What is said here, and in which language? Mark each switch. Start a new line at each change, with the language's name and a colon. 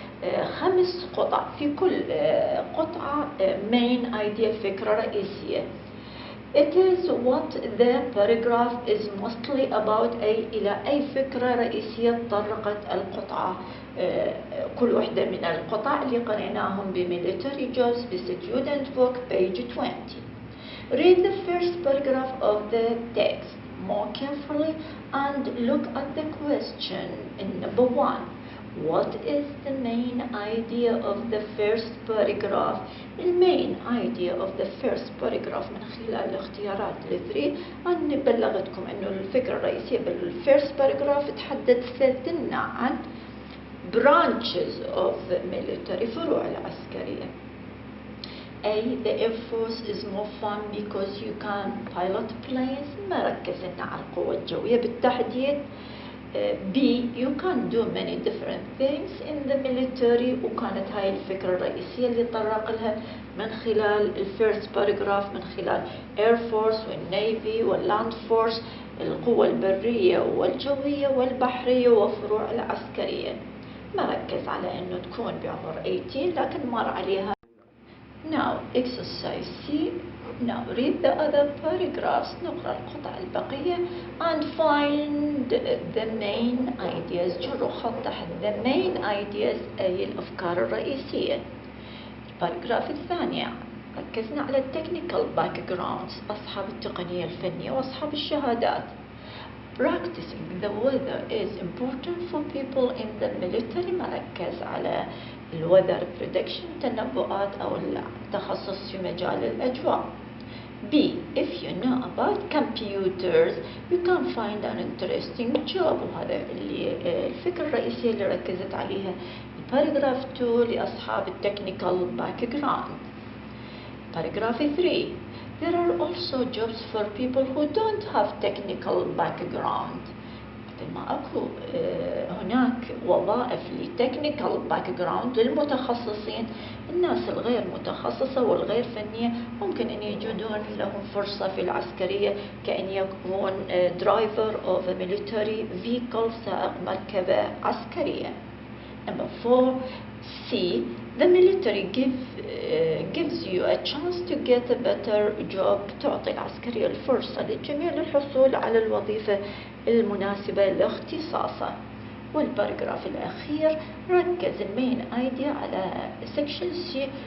Arabic: 5 قطع، في كل قطعة main idea، فكرة رئيسية. It is what the paragraph is mostly about، أي إلى أي فكرة رئيسية تطرقت القطعة، كل واحدة من القطع اللي قرأناهم بميليتري جوبز بستودنت بوك page 20.
English: Read the first paragraph of the text more carefully and look at the question in number 1. What is the main idea of the first paragraph?
Arabic: The main idea of the first paragraph من خلال الاختيارات الثري أن بلغتكم أنه الفكرة الرئيسية بالفيرست paragraph تحدثت لنا عن branches of the military، فروع العسكرية.
English: A. The Air Force is more fun because you can pilot planes.
Arabic: ما ركزنا على القوة الجوية بالتحديد.
English: B.
Arabic: You can do many different things in the military، وكانت هاي الفكرة الرئيسية اللي طرق لها من خلال الفيرست باراجراف، من خلال Air Force والنيفي واللاند فورس، القوة البرية والجوية والبحرية وفروع العسكرية. ما ركز على انه تكون بعمر 18 لكن مر عليها.
English: Now exercise C. Now read the other paragraphs. نقرأ القطع البقية and find the main ideas.
Arabic: جروا خط تحت the main ideas أي الأفكار الرئيسية. الباراجراف الثاني ركزنا على technical backgrounds، أصحاب التقنية الفنية وأصحاب الشهادات.
English: Practicing the weather is important for people in the military.
Arabic: مركز على ال weather prediction، تنبؤات أو التخصص في مجال الأجواء.
English: B. If you know about computers you can find an interesting job.
Arabic: وهذا اللي الفكرة الرئيسية اللي ركزت عليها الباراجراف 2 لأصحاب التكنيكال background.
English: Paragraph 3. There are also jobs for people who don't have technical background.
Arabic: مثل ما أكو هناك وظائف لتكنيكال باكجراوند للمتخصصين، الناس الغير متخصصة والغير فنية ممكن أن يجدون لهم فرصة في العسكرية كأن يكون driver of a military vehicle، سائق مركبة عسكرية.
English: Number 4. C. The military gives you a chance to get a better job.
Arabic: تعطي العسكرية الفرصة للجميع للحصول على الوظيفة المناسبة لاختصاصه. والباراجراف الأخير ركز المين ايديا على section C.